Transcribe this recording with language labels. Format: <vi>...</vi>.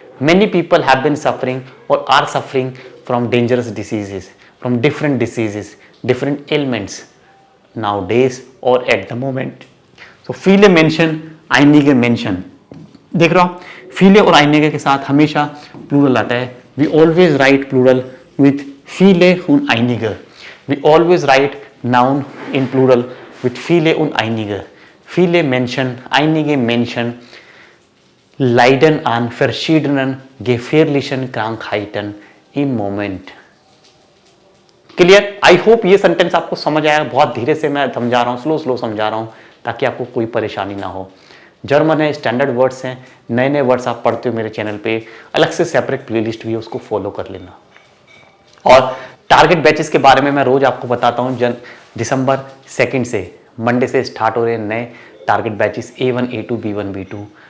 <en>Many people have been suffering और are suffering from dangerous diseases, from different diseases, different elements nowadays और at the moment.</en> <hi>So</hi> <de>फीले मेंशन, आइनिगे मेंशन।</de> <hi>देख रहा हूं, फीले और आइनिगे के साथ हमेशा प्लूरल आता है।</hi> <en>we always write plural with</en> <de>फीले und einige.</de> <en>We always write noun in plural with</en> <de>viele und einige. Viele Menschen, einige Menschen leiden an verschiedenen gefährlichen Krankheiten im Moment.</de> <en>Clear? I hope</en> <hi>ये sentence आपको समझ आया। बहुत धीरे से मैं समझा रहा हूँ, स्लो समझा रहा हूँ ताकि आपको कोई परेशानी ना हो। जर्मन है, स्टैंडर्ड वर्ड्स हैं, नए नए वर्ड्स आप पढ़ते हो मेरे चैनल पे, अलग से सेपरेट प्लेलिस्ट भी है, उसको फॉलो कर लेना। और टारगेट बैचेस के बारे में मैं रोज आपको बताता हूं। दिसंबर 2 से, मंडे से स्टार्ट हो रहे हैं नए target batches A1, A2, B1, B2।</hi>